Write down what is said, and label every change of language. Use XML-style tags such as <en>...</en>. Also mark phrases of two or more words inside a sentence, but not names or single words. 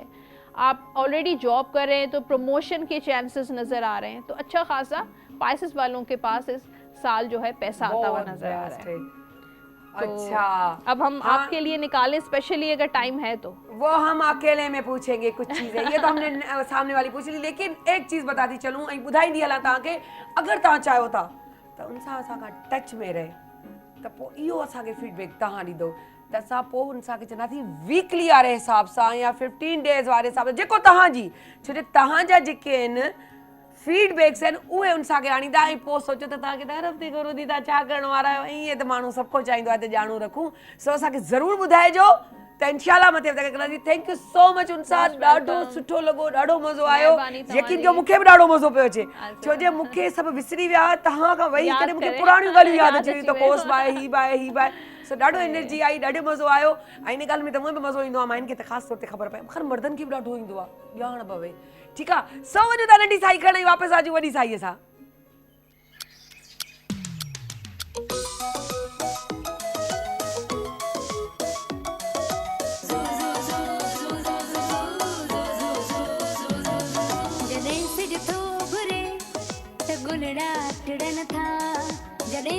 <hi>आप ऑलरेडी जॉब कर रहे हैं तो प्रमोशन के चांसेस नजर आ रहे हैं, तो अच्छा खासा पाइसेस वालों के पास इस साल जो है पैसा आता हुआ नजर आ रहा है। अच्छा, अब हम आपके लिए निकालें स्पेशली अगर टाइम है तो। वो हम अकेले में पूछेंगे कुछ चीजें, ये तो हमने सामने वाली पूछ ली, लेकिन एक चीज बता दी चलूं,</hi> <sd>ऐं ॿुधाई दी हलां तव्हांखे, अगर तव्हां चाहियो था त उन सां असां खां टच में रहे त पोइ इहो असांखे फीडबैक तव्हां ॾींदो त असां पोइ उन सां चवंदासीं वीकली वारे हिसाब सां या 15 डेज़ वारे हिसाब सां, जेको तव्हांजी, छो जो तव्हांजा जेके आहिनि फीडबैक्स आहिनि उहे उन सां आणींदा, ऐं पोइ सोचो त तव्हांखे त हर हफ़्ते खां रोदी तव्हां छा करण वारा आहियो, ईअं त माण्हू सभु को चाहींदो आहे त ॼाणू रखूं। सो असांखे ज़रूरु ॿुधाइजो त इंशाल्लाह मथे हफ़्ते कंदासीं।</sd> <en>thank you so much,</en> <sd>उन सां ॾाढो सुठो लॻो, ॾाढो मज़ो आयो, यकीन कयो मूंखे बि ॾाढो मज़ो पियो अचे, छो जो मूंखे सभु विसरी विया, तव्हां खां वेही करे मूंखे पुराणियूं ॻाल्हियूं यादि अची वियूं, त कोस बाए ही बाए ही बाए, सो ॾाढो एनर्जी आई, ॾाढो मज़ो आयो। ऐं इन ॻाल्हि में त मूंखे बि मज़ो ईंदो आहे, माइनि खे त ख़ासि तौर ते ख़बर पए, ख़ैर मर्दनि खे बि ॾाढो ईंदो आहे, ॼाण पवे, ठीकु आहे। सो वञो था नंढी साई खणी वापसि अचूं वॾी साईअ सां। जॾहिं सिज थो घुरे त गुलड़ा टिड़न था, जॾहिं</sd>